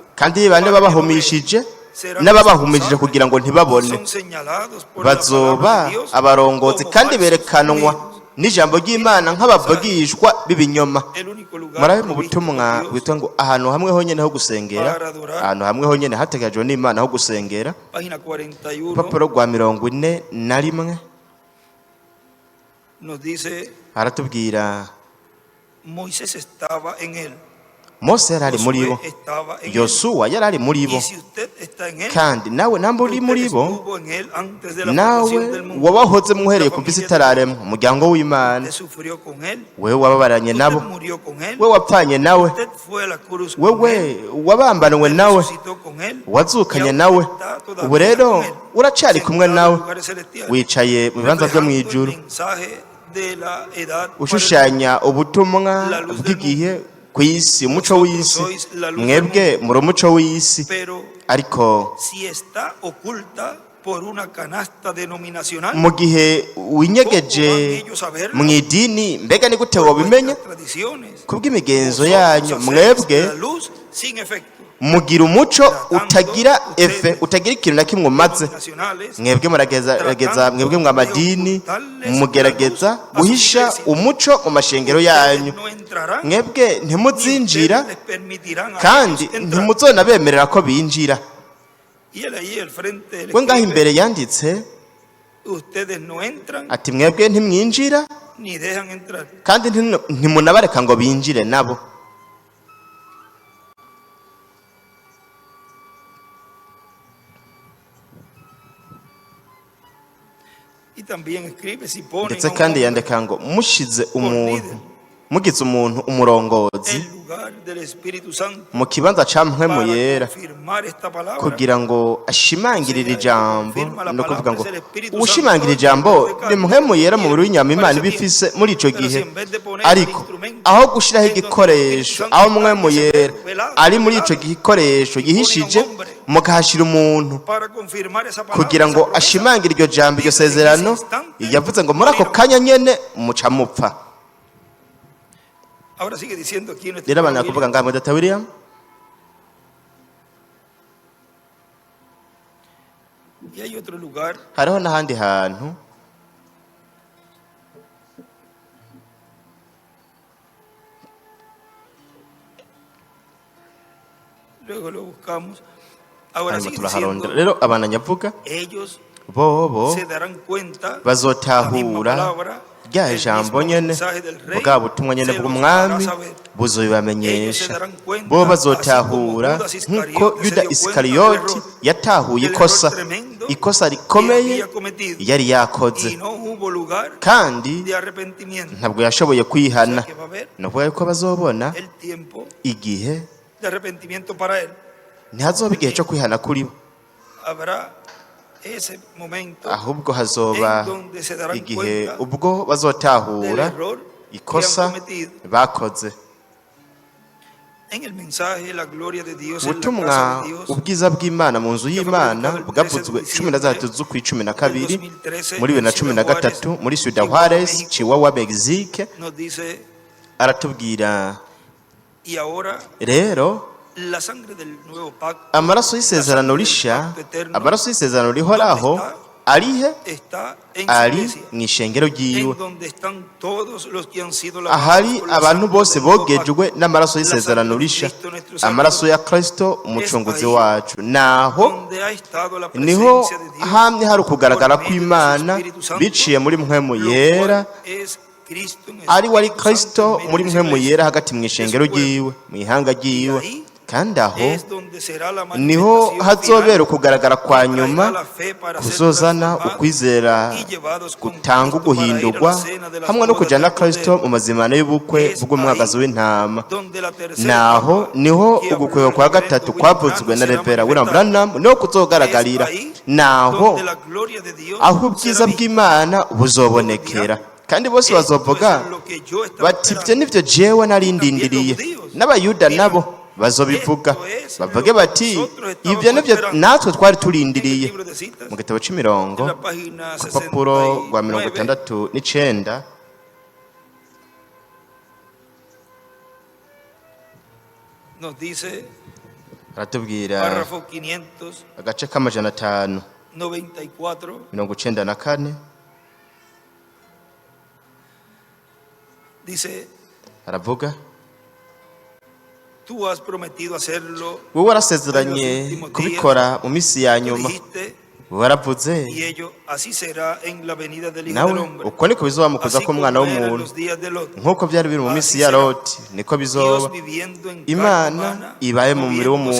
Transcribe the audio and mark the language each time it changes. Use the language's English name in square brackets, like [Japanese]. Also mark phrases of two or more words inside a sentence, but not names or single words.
[Rundi] Kandi bane babahumishije n'ababahumishije kugira ngo ntibabone [Spanish] son señalados por la palabra [Rundi] bazoba [Spanish] de Dios [Rundi] abarongozi [Spanish] como [Rundi] kandi [Spanish] falsos [Rundi] berekanwa [Spanish] amigos. [Rundi] n'ijambo ry'Imana nk'abavugishwa b'ibinyoma. [Spanish] El único lugar [Rundi] Murabe mu [Spanish] provisto [Rundi] butumwa [Spanish] por Dios, [Rundi] bwitwa ngo ahantu hamwe honyene ho gusengera, ahantu hamwe honyene hateganyijwe n'Imana ho gusengera, [Spanish] página 41 [Rundi] urupapuro rwa 41 [Spanish] nos dice [Rundi] haratubwira [Spanish] Moisés estaba en él, [Rundi] Mose yari ari muri bo, [Spanish] Josué estaba en él, [Rundi] Yosuwa yari ari muri bo, [Spanish] y si usted está en él, [Rundi] kandi nawe namba uri [Spanish] usted [Rundi] muri bo, [Spanish] estuvo en él antes de la [Rundi] nawe [Spanish] fundación del mundo. [Rundi] wabahoze muhereye [Spanish] La [Rundi] ku visi [Spanish] familia [Rundi] itararemwa, umuryango w'Imana, [Spanish] Usted sufrió con él, [Rundi] wewe wababaranye [Spanish] usted [Rundi] nabo, [Spanish] murió con él, [Rundi] we wapfanye nawe, [Spanish] usted fue a la cruz con él, [Rundi] wewe wabambanwe [Spanish] usted [Rundi] nawe, [Spanish] resucitó con él, [Rundi] wazukanye [Spanish] y [Rundi] nawe, [Spanish] aún está todavía [Rundi] ubu rero [Spanish] con él, [Rundi] uracari kumwe [Spanish] sentado en [Rundi] nawe, [Spanish] lugares celestiales, [Rundi] wicaye mu bibanza byo mu [Spanish] reflejando [Rundi] ijuru, [Spanish] el mensaje de la edad [Rundi] ushushanya ubutumwa bw'igihe ku isi, umuco w'isi. Mwebwe muri umuco w'isi, [Spanish] pero [Rundi] ariko [Spanish] si está oculta por una canasta denominacional, [Rundi] mu gihe winyegeje mu idini, mbega ni gute wabimenya? [Spanish] tradiciones, [Rundi] Kubw'imigenzo yanyu, mwebwe [Spanish] la luz sin efecto, [Rundi] mugira umuco utagira efe, utagira ikintu na kimwe umaze. [Spanish] nacionales, [Rundi] Mwebwe muragerageza, mwebwe mw'amadini mugerageza guhisha umuco mu mashengero yanyu. [Spanish] no entrarán, [Rundi] Mwebwe ni ntimuzinjira [Spanish] ustedes les permitirán a [Rundi] kandi [Spanish] ellos entrar. [Rundi] ntimuzonabemerera ko binjira. [Spanish] Y él ahí al frente le [Rundi] We ngaho [Spanish] escribe, [Rundi] imbere yanditse [Spanish] ustedes no entran [Rundi] ati mwebwe ntimwinjira [Spanish] ni dejan entrar. [Rundi] kandi ntimunabareka ngo binjire nabo. [Spanish] Y también escribe, si ponen [Rundi] Ndetse [Spanish] a un [Rundi] kandi [Spanish] hombre [Rundi] yandika ngo mushize umuntu, mugize umuntu umurongozi [Spanish] en lugar del Espíritu Santo [Rundi] mu kibanza ca mpwemu [Spanish] para [Rundi] yera [Spanish] confirmar esta palabra, [Rundi] kugira ngo ashimangirire ijambo, no kuvuga ngo uwushimangira ijambo ni mpwemu yera mu buri w'inyama Imana iba ifise muri ico gihe. Ariko aho gushiraho igikoresho, aho mpwemu yera ari muri ico gikoresho gihishije, mukahashira umuntu [Spanish] para confirmar esa palabra, [Rundi] kugira ngo [Spanish] esa promesa. [Rundi] ashimangire iryo jambo, iryo sezerano, yavuze ngo muri ako kanya nyene muca mupfa. [Spanish] Ahora sigue diciendo aquí en este [Rundi] Rero abana kuvuga ngo Data William, [Spanish] Y hay otro lugar [Rundi] hariho n'ahandi hantu [Spanish] luego lo buscamos. Ahora [Rundi] hanyuma [Spanish] sigue [Rundi] turaharondera. [Spanish] diciendo, [Rundi] Rero abananyavuga [Spanish] ellos [Rundi] bobo [Spanish] se darán cuenta, la misma [Rundi] bazotahura [Spanish] palabra, [Rundi] rya [Spanish] el [Rundi] jambo [Spanish] mismo [Rundi] nyene [Spanish] mensaje del rey, [Rundi] bwa butumwa nyene [Spanish] se los [Rundi] bw'umwami [Spanish] hará saber. Ellos se [Rundi] buzobibamenyesha. [Spanish] darán cuenta, [Rundi] bo [Spanish] así [Rundi] bazotahura [Spanish] como Judas [Rundi] nk'uko [Spanish] Iscariote se [Rundi] yuda [Spanish] dio [Rundi] isikariyoti [Spanish] cuenta del [Rundi] yatahuye [Spanish] error [Rundi] ikosa [Spanish] tremendo [Rundi] ikosa [Spanish] que [Rundi] rikomeye [Spanish] había cometido, [Rundi] yari yakoze [Spanish] y no hubo lugar [Rundi] kandi [Spanish] de arrepentimiento. [Rundi] ntabwo yashoboye [Spanish] O [Rundi] kwihana. [Spanish] sea que va a haber [Rundi] ni ukuvuga ko bazobona [Spanish] el tiempo [Rundi] igihe [Spanish] de arrepentimiento para él. [Rundi] ntihazoba igihe cyo kwihana kuri bo, [Spanish] Habrá ese momento [Rundi] ahubwo hazoba [Spanish] en donde se darán [Rundi] igihe [Spanish] cuenta [Rundi] ubwo [Spanish] del [Rundi] bazotahura [Spanish] error que han [Rundi] ikosa [Spanish] cometido. [Rundi] bakoze. [Spanish] En el mensaje, la gloria de Dios en la [Rundi] ubutumwa [Spanish] casa de Dios [Rundi] ubwiza bw'Imana mu nzu y'Imana bwavuzwe 13/12/12 muri 2013 muri Ciudad Juarez, Chihuahua, Mexique. [Spanish] nos dice, [Rundi] Aratubwira [Spanish] y ahora [Rundi] rero [Spanish] la sangre del nuevo pacto [Rundi] amaraso y'isezerano rishya, amaraso y'isezerano rihoraho arihe [Spanish] está en su [Rundi] ari [Spanish] iglesia, [Rundi] mu ishengero ryiwe, [Spanish] en donde están todos los que han sido lavados [Rundi] ahari [Spanish] por la [Rundi] abantu [Spanish] sangre [Rundi] bose [Spanish] del nuevo [Rundi] bogejwe [Spanish] pacto. [Rundi] n'amaraso [Spanish] La [Rundi] y'isezerano [Spanish] sangre de [Rundi] rishya, [Spanish] Cristo, nuestro [Rundi] amaraso [Spanish] Salvador, [Rundi] ya Kristo umucunguzi [Spanish] ahí [Rundi] wacu. Naho [Spanish] donde ha estado la [Rundi] niho [Spanish] presencia de Dios [Rundi] hamye hari ukugaragara [Spanish] por medio de su [Rundi] kw'Imana [Spanish] Espíritu Santo, [Rundi] biciye muri mpwemu [Spanish] lo [Rundi] yera, [Spanish] cual es Cristo en [Rundi] ari wari [Spanish] Espíritu [Rundi] Kristo [Spanish] Santo en [Rundi] muri [Spanish] medio de [Rundi] mpwemu [Spanish] su [Rundi] yera [Spanish] iglesia. [Rundi] hagati mu ishengero ryiwe, mu ihanga ryiwe. [Spanish] ahí [Rundi] kandi aho [Spanish] es donde será la [Rundi] niho [Spanish] manifestación [Rundi] hazobera [Spanish] final [Rundi] ukugaragara kwa [Spanish] que traerá [Rundi] nyuma [Spanish] la fe para ser [Rundi] kuzozana [Spanish] transformados [Rundi] ukwizera [Spanish] y llevados con [Rundi] gutanga [Spanish] Cristo para ir a la [Rundi] uguhindurwa [Spanish] cena de las [Rundi] hamwe no [Spanish] bodas [Rundi] kujana [Spanish] del [Rundi] na Kristo [Spanish] Cordero. [Rundi] mu mazimano y'ubukwe [Spanish] Es [Rundi] bw'umwagazi [Spanish] ahí [Rundi] w'intama. [Spanish] donde la tercera [Rundi] Naho [Spanish] etapa [Rundi] niho [Spanish] que habló [Rundi] ugukwego [Spanish] el [Rundi] kwa [Spanish] reverendo [Rundi] gatatu [Spanish] William [Rundi] kwavuzwe [Spanish] Branham [Rundi] na [Spanish] será [Rundi] Revera William [Spanish] manifestada. [Rundi] Branham niho [Spanish] Es [Rundi] kuzogaragarira. [Spanish] ahí [Rundi] Naho [Spanish] donde la gloria de Dios [Rundi] aho [Spanish] será [Rundi] ubwiza [Spanish] vista. [Rundi] bw'Imana buzobonekera, kandi bose [Spanish] Esto [Rundi] bazovuga [Spanish] es lo que yo estaba [Rundi] bati ibyo [Spanish] esperando. [Rundi] nivyo jewe narindindiriye. N'abayuda nabo bazobivuga bavuge bati ibyo nivyo natwe twari turindiriye. Mu gitabo c'imirongo [Spanish] En la página [Rundi] ku rupapuro rwa 69 [Spanish] 69 nos dice, [Rundi] aratubwira [Spanish] párrafo 594, [Rundi] agace k'amajana 594 [Spanish] dice, [Rundi] aravuga, [Spanish] tú has prometido hacerlo, [Rundi] wowe warasezeranye kubikora mu minsi ya [Spanish] tú [Rundi] nyuma, [Spanish] dijiste, [Rundi] waravuze, [Spanish] y ello así será en la venida del Hijo [Rundi] nawe [Spanish] del Hombre, [Rundi] uko niko bizoba mu kuza [Spanish] así [Rundi] k'umwana [Spanish] como era en [Rundi] w'umuntu. [Spanish] los días de Lot. [Rundi] Nk'uko byari biri mu minsi ya Loti niko bizoba. [Spanish] Dios viviendo en carne [Rundi] Imana [Spanish] humana, [Rundi] ibaye mu mubiri [Spanish] moviéndose